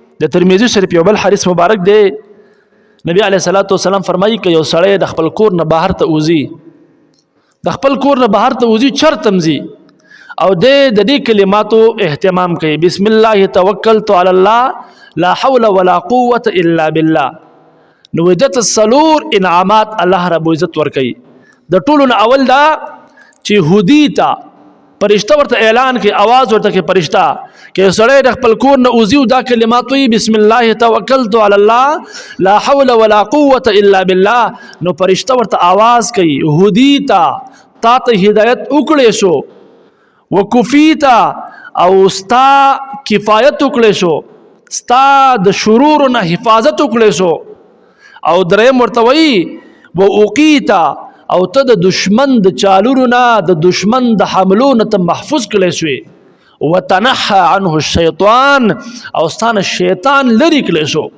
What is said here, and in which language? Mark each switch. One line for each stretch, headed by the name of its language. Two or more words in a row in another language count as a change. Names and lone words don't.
Pashto: د ترمذی شریف یو بل حدیث مبارک دی، نبی
Arabic: علیه الصلاۃ والسلام
Pashto: فرمایي که یو سړی د خپل کور نه بهر ته وځي، د خپل کور نه بهر ته وځي چرته ځي او د دې کلماتو اهتمام کوي،
Arabic: بسم الله توکلت علی الله لا حول ولا قوة الا بالله،
Pashto: نو د څلور انعامات الله رب عزت ورکوي. د ټولو نه اول دا چې هدی ته فرشته ورته اعلان کوي، आवाज ورته کوي فرشته که سړی د خپل کور نه وځي او دا کلمات وایي
Arabic: بسم الله توکلت علی الله لا حول ولا قوة الا بالله،
Pashto: نو فرشته ورته आवाज کوي هدی تا ته هدایت وکړې شو، وکفیتا او ستا کفایت وکړې شو، ستا د شرور نه حفاظت وکړې شو، او دریم ورته وایي ووقیتا او ته د دشمن د چالونو نه د دشمن د حملو نه ته محفوظ کړی شوې،
Arabic: وتنحى عنه الشیطان
Pashto: او ستانه شیطان لرې کړی شو.